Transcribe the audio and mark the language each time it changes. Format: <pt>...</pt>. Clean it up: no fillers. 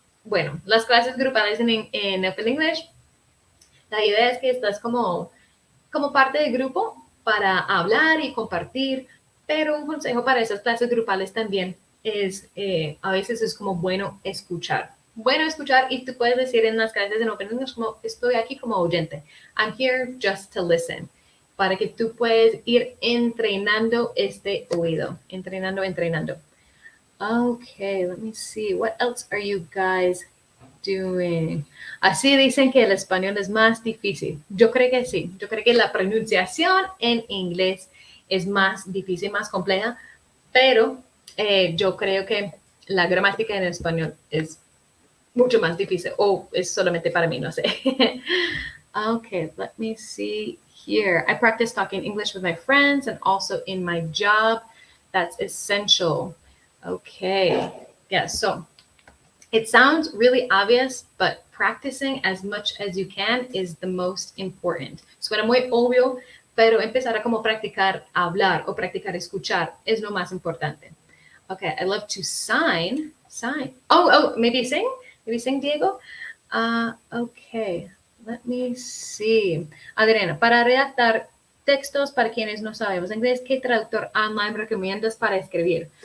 <es>Bueno, las clases grupales en Open English, la idea es que estás como parte del grupo para hablar y compartir, pero un consejo para esas clases grupales también es, a veces es como bueno escuchar. Bueno escuchar, y tú puedes decir en las clases en Open English como, estoy aquí como oyente.</es> <en>I'm here just to listen.</en> <es>Para que tú puedas ir entrenando este oído.</es> <en>Entrenando. Okay, let me see. What else are you guys doing?</en> <es>Así dicen que el español es más difícil. Yo creo que sí. Yo creo que la pronunciación en inglés es más difícil, más compleja, pero yo creo que la gramática en español es mucho más difícil, o es solamente para mí, no sé.</es> <en>Okay, let me see here. I practice talking English with my friends and also in my job. That's essential. Okay, yeah, so it sounds really obvious, but practicing as much as you can is the most important.</en> <es>Suena muy obvio, pero empezar a como practicar hablar o practicar escuchar es lo más importante.</es> <en>Okay, I love to sign. Oh, maybe sing? Maybe sing, Diego? Okay, let me see.</en> <es>Adriana, para redactar textos para quienes no sabemos inglés, ¿qué traductor online recomiendas para escribir?</es>